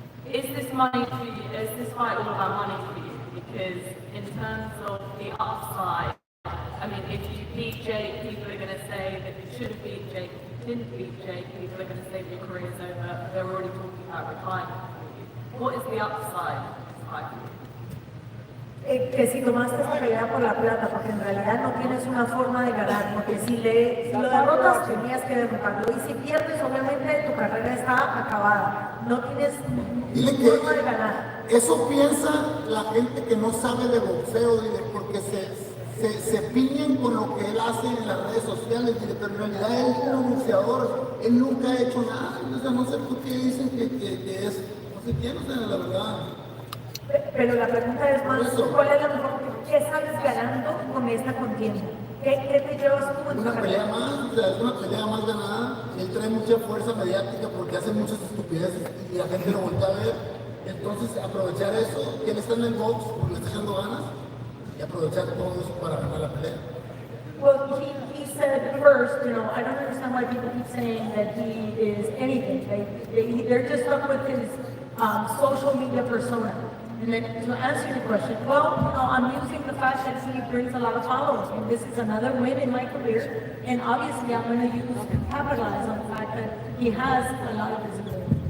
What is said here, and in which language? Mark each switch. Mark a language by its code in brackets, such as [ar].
[en] Is this money for you? Is this fight all about money for you? Because in terms of the upside, I mean, if you beat Jake, people are going to say that you should have beat Jake. If you didn't beat Jake, people are going to say your career's over. They're already talking about retirement. What is the upside of this fight for you? [es] Que si tomaste esta pelea por la plata, porque en realidad no tienes una forma de ganar, porque si lo derrotas tenías que derrotarlo, y si pierdes obviamente tu carrera está acabada, no tienes forma de ganar. Eso piensa la gente que no sabe de boxeo, porque se piñen con lo que él hace en las redes sociales, pero en realidad él es un boxeador, él nunca ha hecho nada, o sea, no sé por qué dicen que es, no sé quién, o sea, la verdad. Pero la pregunta es más, ¿cuál es la mejor? ¿Qué sales ganando con esta contienda? ¿Qué te llevas tú en tu Una pelea carrera? más, o sea, es una pelea más ganada, él trae mucha fuerza mediática porque hace muchas estupideces y la gente lo voltea a ver, entonces aprovechar eso, que él está en el box porque le está echando ganas, y aprovechar todo eso para ganar la pelea. [en] Well, he said first, you know, I don't understand why people keep saying that he is anything. They're just stuck with his social media persona. And then to answer your question, well, you know, I'm using the fact that he brings a lot of followers, and this is another win in my career, and obviously I'm going to capitalize on the fact that he has a lot of visibility.